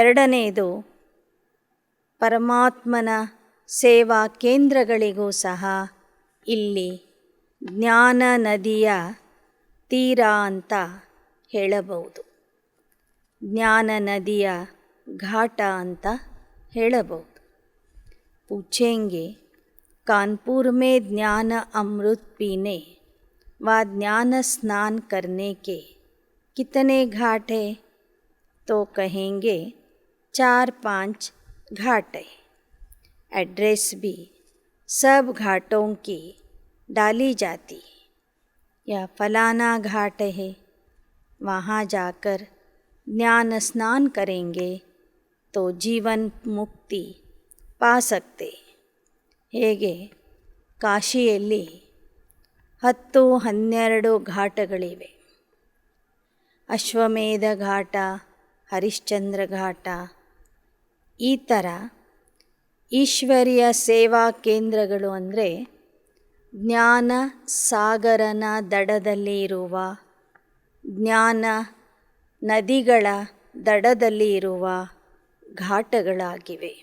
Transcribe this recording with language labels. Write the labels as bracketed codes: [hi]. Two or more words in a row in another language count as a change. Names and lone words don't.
[kn] ಎರಡನೆಯದು ಪರಮಾತ್ಮನ ಸೇವಾ ಕೇಂದ್ರಗಳಿಗೂ ಸಹ ಇಲ್ಲಿ ಜ್ಞಾನ ನದಿಯ ತೀರ ಅಂತ ಹೇಳಬಹುದು, ಜ್ಞಾನ ನದಿಯ ಘಾಟ ಅಂತ ಹೇಳಬಹುದು. [hi] पूछेंगे कानपुर में ज्ञान अमृत पीने व ज्ञान स्नान करने के कितने घाट है, तो कहेंगे 4-5 घाट है. एड्रेस भी सब घाटों की डाली जाती है. यह फलाना घाट है, वहाँ जाकर ज्ञान स्नान करेंगे तो जीवन मुक्ति पा सकते. [kn] ಹೇಗೆ ಕಾಶಿಯಲ್ಲಿ 10-12 ಘಾಟಗಳಿವೆ. ಅಶ್ವಮೇಧ ಘಾಟ, ಹರಿಶ್ಚಂದ್ರ ಘಾಟ, ಈ ಥರ ಈಶ್ವರಿಯ ಸೇವಾ ಕೇಂದ್ರಗಳು ಅಂದರೆ ಜ್ಞಾನ ಸಾಗರನ ದಡದಲ್ಲಿ ಇರುವ, ಜ್ಞಾನ ನದಿಗಳ ದಡದಲ್ಲಿ ಇರುವ ಘಾಟಗಳಾಗಿವೆ.